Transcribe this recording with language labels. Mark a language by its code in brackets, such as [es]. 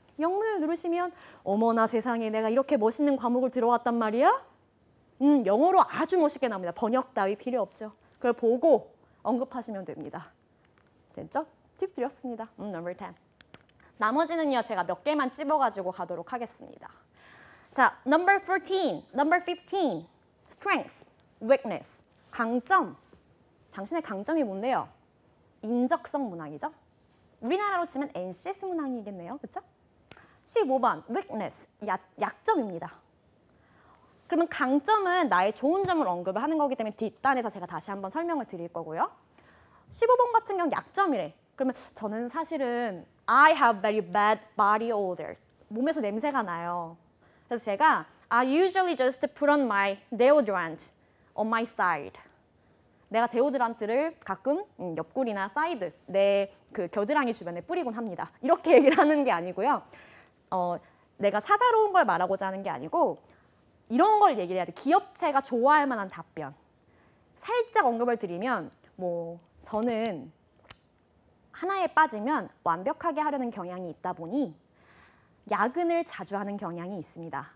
[ko] 영문을 누르시면 어머나 세상에 내가 이렇게 멋있는 과목을 들어왔단 말이야? 영어로 아주 멋있게 나옵니다. 번역 따위 필요 없죠. 그걸 보고 언급하시면 됩니다. 됐죠? 팁 드렸습니다. number 10. 나머지는요, 제가 몇 개만 찝어가지고 가도록 하겠습니다. 자, number 14, number 15. strengths, weakness, 강점. 당신의 강점이 뭔데요? 인적성 문항이죠. 우리나라로 치면 NCS 문항이겠네요. 그렇죠? 15번, weakness, 약점입니다. 그러면 강점은 나의 좋은 점을 언급을 하는 거기 때문에 뒷단에서 제가 다시 한번 설명을 드릴 거고요. 15번 같은 경우 약점이래. 그러면 저는 사실은 [en] I have very bad body odor. [ko] 몸에서 냄새가 나요. 그래서 제가 [en] I usually just put on my deodorant on my side. [ko] 내가 데오드란트를 가끔 옆구리나 사이드, 내 그 겨드랑이 주변에 뿌리곤 합니다. 이렇게 얘기를 하는 게 아니고요. 내가 사사로운 걸 말하고자 하는 게 아니고 이런 걸 얘기를 해야 돼. 기업체가 좋아할 만한 답변. 살짝 언급을 드리면 뭐 저는 하나에 빠지면 완벽하게 하려는 경향이 있다 보니 야근을 자주 하는 경향이 있습니다.